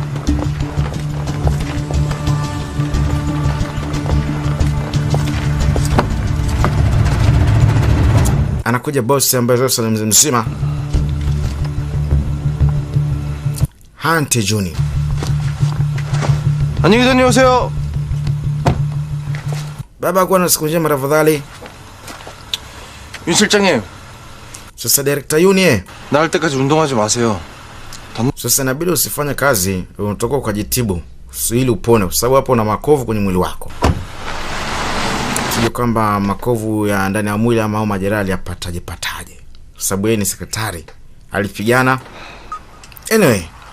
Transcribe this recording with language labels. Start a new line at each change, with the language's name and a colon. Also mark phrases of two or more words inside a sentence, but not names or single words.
Swahili: Anakuja boss ambaye sasa ni mzee mzima. Hante Juni.
Korean: 안녕히 다녀오세요.
Swahili: Baba kuwa na siku njema tafadhali.
Korean: 윤 실장님,
Swahili: Sasa director Yuni
Korean: 나을 때까지 운동하지 마세요.
Swahili: sasa inabidi usifanye kazi, unatoka ukajitibu ili upone, kwa sababu hapo una makovu kwenye mwili wako. Sio kwamba makovu ya ndani ya mwili ama majeraha yapataje, kwa sababu yeye ni sekretari, alipigana. Anyway,